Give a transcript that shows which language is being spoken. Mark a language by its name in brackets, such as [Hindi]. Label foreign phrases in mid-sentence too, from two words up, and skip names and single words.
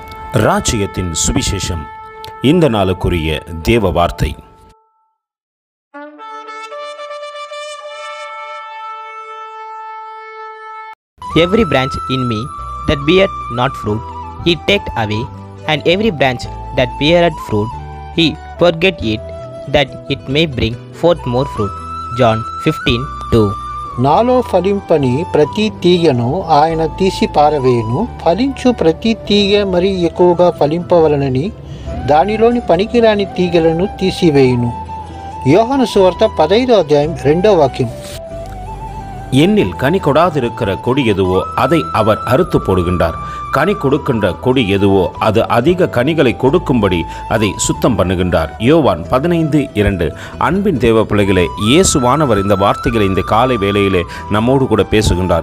[Tamil] ராஜ்யத்தின் சுவிசேஷம். இந்த நாளுக்குரிய தேவ வார்த்தை. [English] Every branch in me that beareth not fruit, he taketh away, and every branch that beareth fruit, he purgeth it, that it may bring forth more fruit. John 15:2. [Telugu] నాలో ఫలింపని ప్రతి తీగను ఆయన తీసి పారవేయును, ఫలించు ప్రతి తీగ మరి ఎక్కువగా ఫలింపవలనని దానిలోని పనికిరాని తీగలను తీసివేయును. యోహాను సువార్త 15వ అధ్యాయం 2వ వాక్యం. [Tamil] என்னில் கனி கொடாதிருக்கிற கொடி எதுவோ அதை அவர் அறுத்து போடுகின்றார். கனி கொடுக்கின்ற கொடி எதுவோ அது அதிக கனிகளை கொடுக்கும்படி அதை சுத்தம் பண்ணுகின்றார். யோவான் 15:2. அன்பின் தேவ பிள்ளைகளே, இயேசுவானவர் இந்த வார்த்தைகளை இந்த காலை வேளையிலே நம்மோடு கூட பேசுகின்றார்.